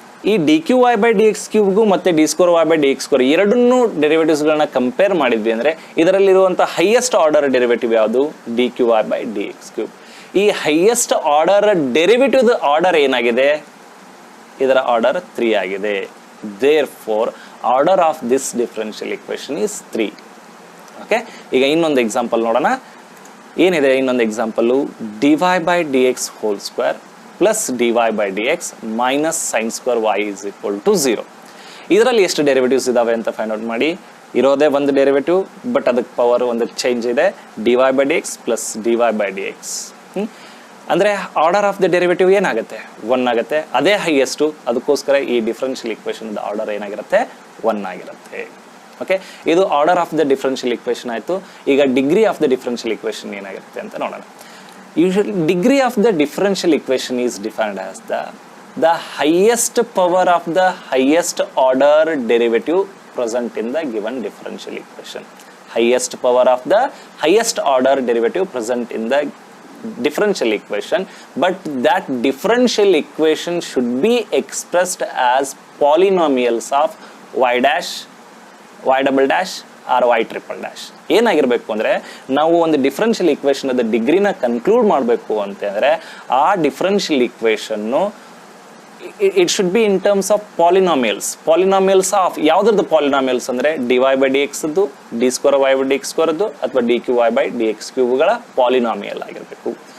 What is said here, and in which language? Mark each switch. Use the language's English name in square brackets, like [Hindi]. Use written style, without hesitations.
[Kannada] ಈ D Q Y by D X ಕ್ಯೂಬ್ಗೂ ಮತ್ತು D square Y by D X square ಎರಡನ್ನೂ ಡೆರಿವೇಟಿವ್ಸ್ಗಳನ್ನ compare ಮಾಡಿದ್ವಿ ಅಂದರೆ ಇದರಲ್ಲಿರುವಂಥ ಹೈಯೆಸ್ಟ್ ಆರ್ಡರ್ ಡೆರಿವೇಟಿವ್ ಯಾವುದು? D Q Y by D X cube. ಈ highest order derivative order ಏನಾಗಿದೆ? ಇದರ order 3 ಆಗಿದೆ. [English] therefore order of this differential equation is 3. [Kannada] Okay, ಈಗ ಇನ್ನೊಂದು ಎಕ್ಸಾಂಪಲ್ ನೋಡೋಣ. ಏನಿದೆ ಇನ್ನೊಂದು example, dy by dx whole square plus dy by dx minus sin square y is equal to 0. ಇದರಲ್ಲಿ ಎಷ್ಟು ಡೆರಿವೇಟಿವ್ಸ್ ಇದಾವೆ ಅಂತ ಫೈಂಡ್ ಔಟ್ ಮಾಡಿ. ಇರೋದೇ ಒಂದು ಡೆರಿವೇಟಿವ್, ಬಟ್ ಅದಕ್ಕೆ ಪವರ್ ಒಂದು ಚೇಂಜ್ ಇದೆ, dy by dx plus dy by dx. ಅಂದರೆ ಆರ್ಡರ್ ಆಫ್ ದ ಡೆರಿವೇಟಿವ್ ಏನಾಗುತ್ತೆ, 1 ಆಗುತ್ತೆ. ಅದೇ ಹೈಯೆಸ್ಟು, ಅದಕ್ಕೋಸ್ಕರ ಈ ಡಿಫ್ರೆನ್ಷಿಯಲ್ ಇಕ್ವೇಷನ್ ಆರ್ಡರ್ ಏನಾಗಿರುತ್ತೆ, 1 ಆಗಿರುತ್ತೆ. ಓಕೆ, ಇದು order of the differential equation ಆಯಿತು. ಈಗ degree of the differential equation ಏನಾಗಿರುತ್ತೆ ಅಂತ ನೋಡೋಣ. [English] Usually degree of the differential equation is defined as the highest power of the highest order derivative present in the given differential equation. Highest power of the highest order derivative present in the differential equation, but that differential equation should be expressed as polynomials of y dash, y double dash or y triple dash. [Kannada] ಏನಾಗಿರಬೇಕು ಅಂದರೆ, ನಾವು ಒಂದು differential equation ಅದ ಡಿಗ್ರಿನ conclude ಮಾಡಬೇಕು ಅಂತಂದರೆ ಆ differential ಇಕ್ವೇಷನ್ನು [English] it should be in terms of polynomials of [Kannada] ಯಾವುದ್ರದ್ದು polynomials ಅಂದರೆ dy by dx ದ್ದು, d square y by dx square ದ್ದು ಅಥವಾ dqy by dx ಕ್ಯೂಬ್ಗಳ ಪಾಲಿನಾಮಿಯಲ್ ಆಗಿರಬೇಕು.